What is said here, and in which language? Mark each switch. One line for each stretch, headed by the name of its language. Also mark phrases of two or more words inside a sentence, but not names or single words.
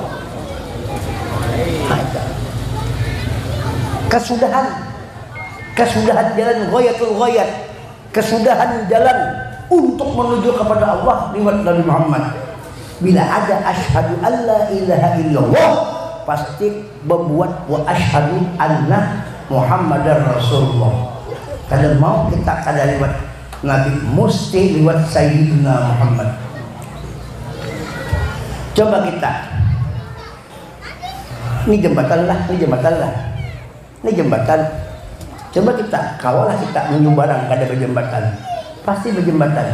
Indonesian: Kesudahan jalan
Arabic: غاية الغايات,
Indonesian: kesudahan jalan untuk menuju kepada Allah lewat Nabi Muhammad. Bila ada
Arabic: أشهد أن لا إله إلا الله,
Indonesian: pasti membuat
Arabic: وأشهد أن محمدا رسول الله.
Banjar: Kalau mau kita kada lewat Nabi, mesti lewat Sayyidina Muhammad. Coba kita, ini jembatan lah, ini jembatan. Coba kita kawalah kita menuju barang kada berjembatan, pasti berjembatan.